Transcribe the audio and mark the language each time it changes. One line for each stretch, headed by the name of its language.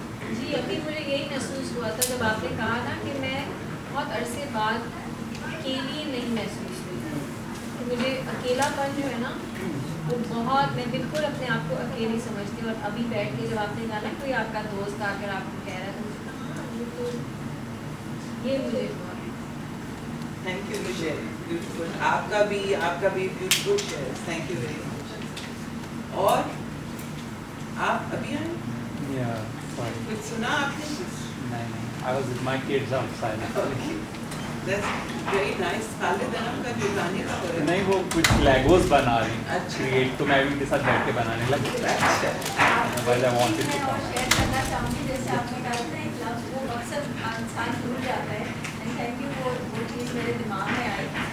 Hindi: जी, अभी मुझे यही महसूस हुआ था जब आपने कहा ना कि मैं बहुत अरसे बाद अकेली नहीं महसूस हुई, तो मुझे अकेलापन जो है ना वो बहुत, मैं बिल्कुल अपने आप को अकेली समझती हूँ। और अभी बैठ के जब आपने कहा ना कोई आपका दोस्त आकर आपको कह रहा था, तो ये मुझे
English: thank you Michelle, beautiful,
Hindi: आपका भी
English: Beautiful share, thank you very much.
Hindi: और आप अभी आए?
English: Yeah, sorry.
Hindi: कुछ सुना आपने?
English: नहीं, I was with my kids outside. That's very nice.
Hindi: Khalid Anam का जो गाने का हो रहा है। नहीं, वो कुछ लेगोस बना रही अच्छा। क्रिएट, तो मैं भी उनके साथ बैठ के बनाने लगी। अच्छा।
English: Otherwise I wanted to
Hindi: मैं और
English: come.
Hindi: शेयर करना चाहूँगी, जैसे आपने कहा था एक लफ्ज़ वो अक्सर इंसान भूल जाता है, एंड थैंक यू, वो चीज़ मेरे दिमाग में आई।